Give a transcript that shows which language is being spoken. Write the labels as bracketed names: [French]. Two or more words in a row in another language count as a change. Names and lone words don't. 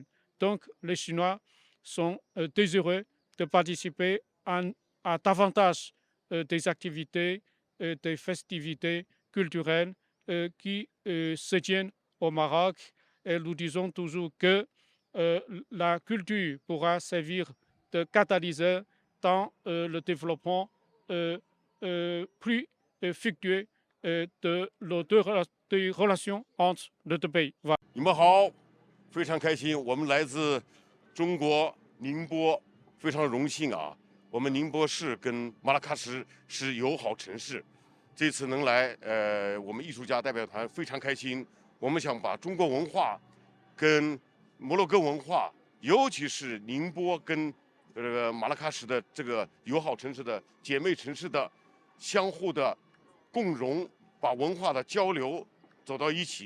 [French] Donc, les Chinois sont désireux de participer à davantage des activités, des festivités culturelles qui se tiennent au Maroc. Et nous disons toujours que la culture pourra servir de catalyseur dans le développement plus fructueux de relations entre les deux pays. Voilà. [Chinese] 你们好，非常开心，我们来自中国宁波，非常荣幸啊。我们宁波市跟马拉喀什是友好城市，这次能来，我们艺术家代表团非常开心。我们想把中国文化跟摩洛哥文化，尤其是宁波跟这个马拉喀什的这个友好城市的姐妹城市的相互的共融，把文化的交流走到一起。